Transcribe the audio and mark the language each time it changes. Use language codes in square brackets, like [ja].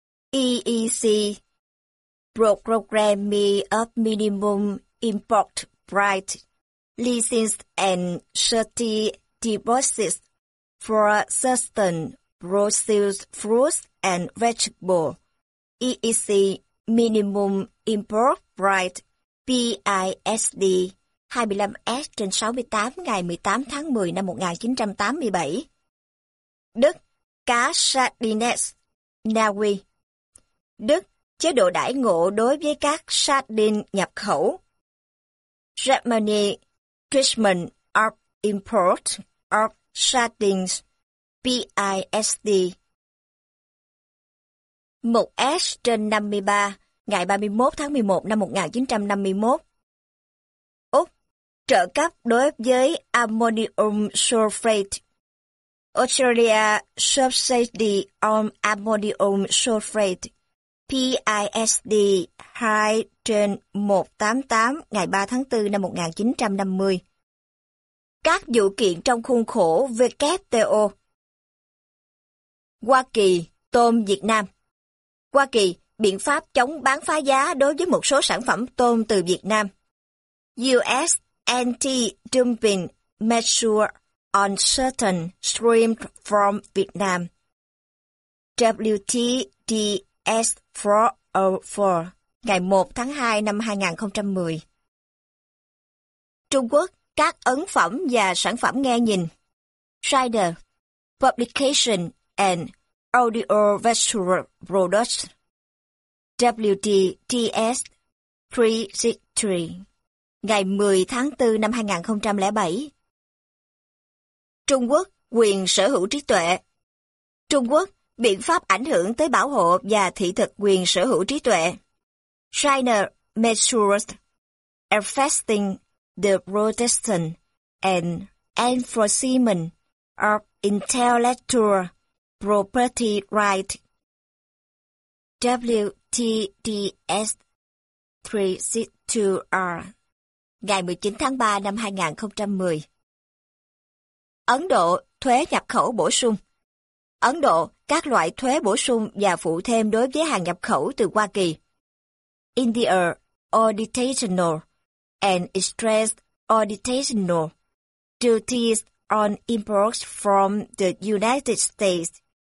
[en] EEC, Program of Minimum Import Price, License and Certain Deposits for Certain Brussels Fruits and Vegetables, EEC, Minimum Import Price, PISD, 25S/68 [vi] ngày 18 tháng 10 năm 1987. Đức, cá sardines, Na Uy. Đức, chế độ đãi ngộ đối với các sardine nhập khẩu. [en] Germany, treatment of import of sardines, PISD. [vi] 1S/53 ngày 31 tháng 11 năm 1951. Trợ cấp đối với ammonium sulfate. [en] Australia subsidy on ammonium sulfate. [vi] PISD 2/188 ngày 3 tháng 4 năm 1950. Các vụ kiện trong khuôn khổ WTO. Hoa Kỳ, tôm Việt Nam. Hoa Kỳ, biện pháp chống bán phá giá đối với một số sản phẩm tôm từ Việt Nam. [en] US Anti-dumping measure on certain shrimp from Vietnam. [vi] WTDS 404, ngày 1 tháng 2 năm 2010. Trung Quốc, các ấn phẩm và sản phẩm nghe nhìn. [en] Rider, Publication and Audiovisual Products. [vi] WTDS 363. Ngày 10 tháng 4 năm 2007. Trung Quốc, quyền sở hữu trí tuệ. Trung Quốc, biện pháp ảnh hưởng tới bảo hộ và thị thực quyền sở hữu trí tuệ. [en] China measures affecting the protection and enforcement of intellectual property right. [vi] WTDS 362R ngày 19 tháng 3 năm 2010. Ấn Độ, thuế nhập khẩu bổ sung. Ấn Độ, các loại thuế bổ sung và phụ thêm đối với hàng nhập khẩu từ Hoa Kỳ. [en] India, additional and extra additional duties on imports from the United States.